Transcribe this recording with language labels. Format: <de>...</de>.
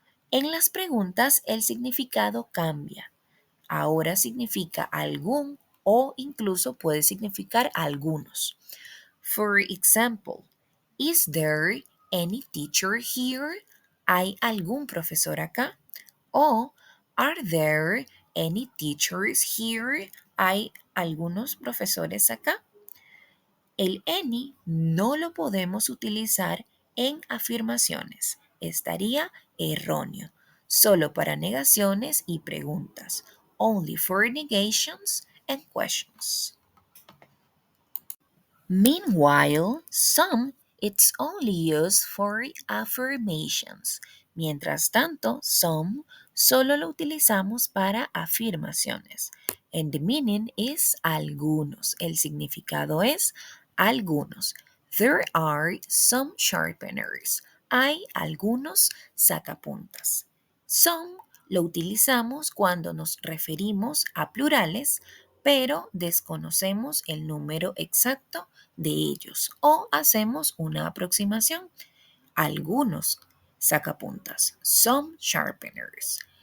<es>En las preguntas el significado cambia. Ahora significa algún o incluso puede significar algunos.</es> <en>For example, is there any teacher here?</en> <es>¿Hay algún profesor acá?</es> <en>O are there any teachers here?</en> <es>¿Hay algunos profesores acá? El any no lo podemos utilizar en afirmaciones. Estaría erróneo. Solo para negaciones y preguntas.</es> <en>Only for negations and questions. Meanwhile, some it's only used for affirmations.</en> <es>Mientras tanto, some solo lo utilizamos para afirmaciones.</es> <en>And the meaning is algunos.</en> <es>El significado es algunos.</es> <en>There are some sharpeners.</en> <es>Hay algunos sacapuntas. Some lo utilizamos cuando nos referimos a plurales, pero desconocemos el número exacto de ellos o hacemos una aproximación. Algunos sacapuntas,</es> <en>some sharpeners.</en>